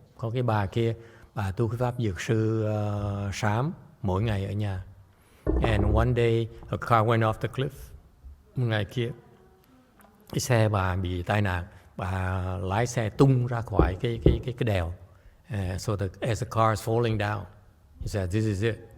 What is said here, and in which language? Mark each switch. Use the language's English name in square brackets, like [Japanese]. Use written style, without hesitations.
[Vietnamese] Có cái bà kia, bà tu cái pháp Dược sư sám mỗi ngày ở nhà. [English] And one day her car went off the cliff. [Vietnamese] Một ngày kia cái xe bà bị tai nạn, bà lái xe tung ra khỏi cái đèo. [English] So as the car is falling down, he said, "This is it."